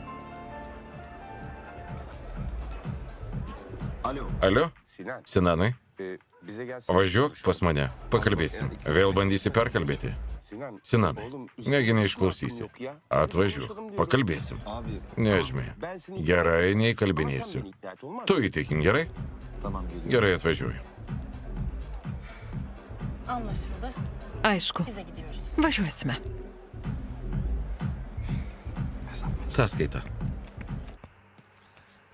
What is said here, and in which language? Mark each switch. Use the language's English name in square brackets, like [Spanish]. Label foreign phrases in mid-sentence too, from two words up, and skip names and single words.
[Turkish] Alo. [Lithuanian] Alio? [Turkish] Sinan, [Lithuanian] Sinanai, [Turkish] bize gelsin. [Lithuanian] važiuok pas mane, pakalbėsim. Vėl bandysi perkalbėti. Sinanai, negi neišklausysi. Atvažiuok, pakalbėsim. [Turkish] Abi [Lithuanian] Nežmė, gerai neįkalbinėsiu. Tu įtikin, gerai? [Turkish] tamam geliyorum. [Lithuanian] Gerai atvažiuoju. [Turkish] Anlaşıldı. [Lithuanian] Aišku, [Turkish] Bize gidiyoruz. [Lithuanian] važiuosime. Sąskaita.